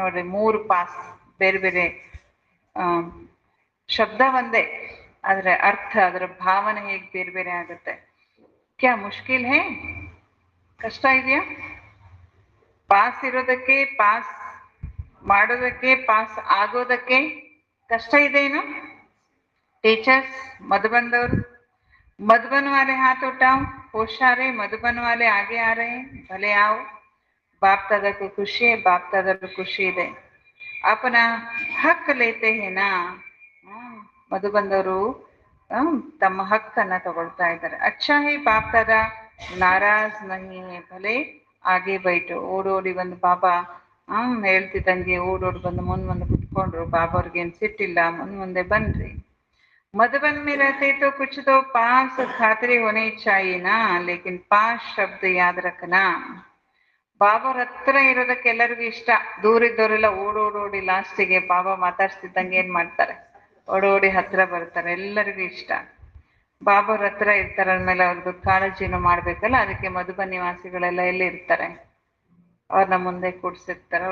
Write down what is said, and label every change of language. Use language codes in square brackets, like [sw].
[kn] ನೋಡ್ರಿ, 3 ಪಾಸ್, ಬೇರೆ ಬೇರೆ ಆ ಶಬ್ದ ಒಂದೇ, ಆದ್ರೆ ಅರ್ಥ, ಅದರ ಭಾವನೆ ಹೇಗೆ ಬೇರೆ ಬೇರೆ ಆಗುತ್ತೆ. [hi] ಕ್ಯಾ ಮುಷ್ಕಿಲ್ ಹೇ? [kn] ಕಷ್ಟ ಇದೆಯಾ? ಪಾಸ್ ಇರೋದಕ್ಕೆ, ಪಾಸ್ ಮಾಡೋದಕ್ಕೆ, ಪಾಸ್ ಆಗೋದಕ್ಕೆ ಕಷ್ಟ ಇದೆಯೇನು? [hi] टीचर्स मधुबन दौर, मधुबन वाले हाथ उठाओ, होशियार है, मधुबन वाले आगे आ रहे हैं, भले आओ. बाप दादा को खुशी है, बाप दादा को खुशी [kn] ಇದೆ. [hi] अपना हक लेते हैं ना. [kn] ಮಧುಬಂದವರು ತಮ್ಮ ಹಕ್ಕನ್ನ ತಗೊಳ್ತಾ ಇದ್ದಾರೆ. [hi] ಅಚ್ಚಾ ಹೇ ಬಾಪ್ ದಾದಾ ನಾರಾಜ್ ನಹಿ ಹೇ, ಭಲೆ ಆಗೆ ಬೈಟು. [kn] ಓಡೋಡಿ ಬಂದು ಬಾಬಾ ಹೇಳ್ತಿದ್ದಂಗೆ ಓಡೋಡಿ ಬಂದು ಮುಂದೆ ಕುತ್ಕೊಂಡ್ರು. ಬಾಬಾ ಅವ್ರಿಗೇನು ಸಿಟ್ಟಿಲ್ಲ, ಮುಂದೆ ಬನ್ರಿ. [hi] मधुबन में रहते तो कुछ तो पास खातरी होनी चाहिए ना, लेकिन पास शब्द याद रखना. [kn] ಬಾಬಾ ಹತ್ರ ಇರೋದಕ್ಕೆ ಎಲ್ಲರಿಗೂ ಇಷ್ಟ. ದೂರ ಇದ್ದವರೆಲ್ಲ ಓಡೋಡಿ ಲಾಸ್ಟಿಗೆ ಬಾಬಾ ಮಾತಾಡ್ಸ್ತಿದ್ದಂಗೆ ಏನ್ ಮಾಡ್ತಾರೆ, ಓಡೋಡಿ ಹತ್ರ ಬರ್ತಾರೆ. ಎಲ್ಲರಿಗೂ ಇಷ್ಟ. ಬಾಬಾವ್ರ ಹತ್ರ ಇರ್ತಾರೆ ಅಂದ್ಮೇಲೆ ಅವ್ರದ್ದು ಕಾಳಜಿನೂ ಮಾಡ್ಬೇಕಲ್ಲ, ಅದಕ್ಕೆ ಮಧುಬನ್ ನಿವಾಸಿಗಳೆಲ್ಲ ಎಲ್ಲಿ ಇರ್ತಾರೆ, ಅವ್ರನ್ನ ಮುಂದೆ ಕೂಡ್ಸಿರ್ತಾರೆ.